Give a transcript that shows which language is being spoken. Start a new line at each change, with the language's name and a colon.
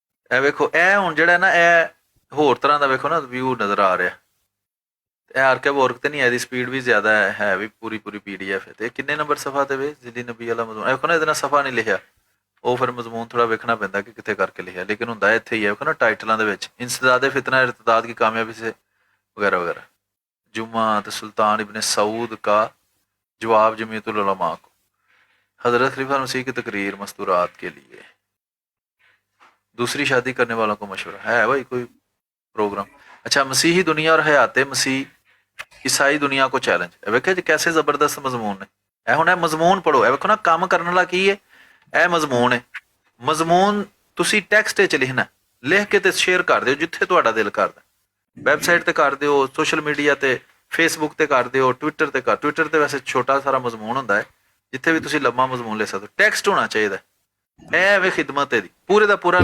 Punjabi: اے ویکھو اے ہن جڑا نا اے ہور طرح دا ویکھو نا ویو نظر آ رہا. اے آرکیو ورک تے نہیں ہے، دی سپیڈ بھی زیادہ ہے بھی پوری پی ڈی ایف ہے. تے کنے نمبر صفحہ تے وے ذلی نبی والا مضمون ویکھو نا اتنا صفحہ نہیں لکھیا. وہ پھر مضمون تھوڑا ویکھنا پیندا کہ کتے کر کے لکھیا، لیکن ہوندا اتھے ہی ہے. ویکھو نا ٹائٹلاں دے وچ انسداد فتنہ ارتداد کی کامیابی سے وغیرہ وغیرہ.
Urdu: جمعہ سلطان ابن سعود کا جواب جمعیت العلماء کو. حضرت خلیفہ مسیح کی تقریر مستورات کے لیے. دوسری شادی کرنے والوں کو مشورہ ہے بھائی کوئی پروگرام.
Punjabi: اچھا مسیحی دنیا اور حیات مسیح عیسائی دنیا کو چیلنج. ویکھے جی کیسے زبردست مضمون ہے. اے ہن مضمون پڑھو. اے ویکھو نا کام کرنے والا کی ہے. ਇਹ ਮਜ਼ਮੂਨ ਹੈ। ਮਜ਼ਮੂਨ ਤੁਸੀਂ ਟੈਕਸਟ ਵਿੱਚ ਲਿਖਣਾ, ਲਿਖ ਕੇ ਤੇ ਸ਼ੇਅਰ ਕਰ ਦਿਓ ਜਿੱਥੇ ਤੁਹਾਡਾ ਦਿਲ ਕਰਦਾ। ਵੈਬਸਾਈਟ ਤੇ ਕਰ ਦਿਓ, ਸੋਸ਼ਲ ਮੀਡੀਆ ਤੇ, ਫੇਸਬੁੱਕ ਤੇ ਕਰ ਦਿਓ, ਟਵਿੱਟਰ ਤੇ ਕਰ। ਟਵਿੱਟਰ ਤੇ ਵੈਸੇ ਛੋਟਾ ਸਾਰਾ ਮਜ਼ਮੂਨ ਹੁੰਦਾ ਹੈ, ਜਿੱਥੇ ਵੀ ਤੁਸੀਂ ਲੰਮਾ ਮਜ਼ਮੂਨ ਲਿਖ ਸਕਦੇ ਹੋ। ਟੈਕਸਟ ਹੋਣਾ ਚਾਹੀਦਾ, ਇਹ ਵੇ ਖਿਦਮਤ ਇਹਦੀ, ਪੂਰੇ ਦਾ ਪੂਰਾ